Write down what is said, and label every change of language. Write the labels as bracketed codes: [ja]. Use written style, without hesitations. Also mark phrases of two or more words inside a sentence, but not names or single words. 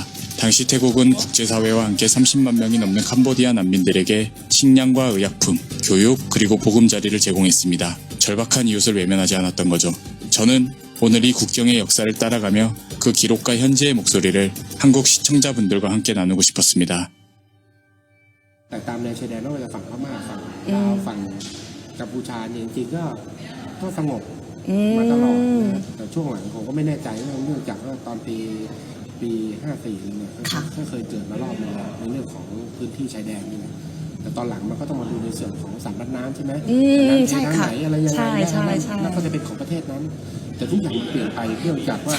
[ko] 당시 태국은 국제사회와 함께 30만 명이 넘는 캄보디아 난민들에게 식량과 의약품, 교육, 그리고 보금자리를 제공했습니다. 절박한 이웃을 외면하지 않았던 거죠. 저는 오늘 이 국경의 역사를 따라가며 그 기록과 현재의 목소리를 한국 시청자분들과 함께 나누고 싶었습니다. [th] แต่ตามแนวชายแดนไม่ว่าจะฝั่งพม่าฝั่งลาวฝั่งกัมพูชาเนี่ยจริงๆก็สงบมาตลอดนะแต่ช่วงหลังผมก็ไม่แน่ใจเนื่องจากว่าตอนปี54เนี่ยก็เคยเกิดมารอบนึงในเรื่องของพื้นที่ชายแดนนี่นะแต่ตอนหลังมันก็ต้องมาดูในส่วนของสามรัฐน้ำใช่ไหมใช่ค่ะอะไรยังไงแล้วก็จะเป็นของประเทศนั้นแต่ทุกอย่างเปลี่ยนไปเนื่องจากว่า